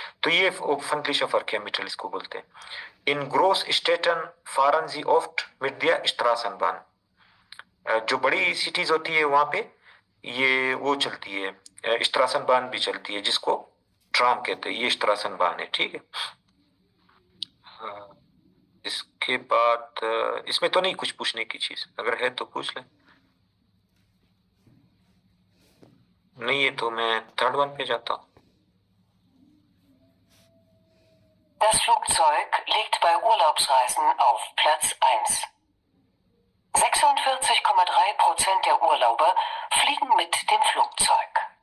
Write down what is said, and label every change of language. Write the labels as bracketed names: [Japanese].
[Hindi] तो ये öffentliche Verkehrsmittel इसको बोलते हैं। [German] इन Großstädten fahren sie oft mit der Straßenbahn। [Hindi] जो बड़ी सिटीज होती है वहां पे ये वो चलती है, स्ट्रासनबान भी चलती है, जिसको ट्राम कहते हैं। ये स्ट्रासनबान है, ठीक है। इसके बाद इसमें तो नहीं कुछ पूछने की चीज, अगर है तो पूछ लें, नहीं है तो मैं थर्ड वन पे जाता हूँ। [German] Das Flugzeug liegt bei Urlaubsreisen auf Platz 1. 46,3% der Urlauber fliegen mit dem Flugzeug.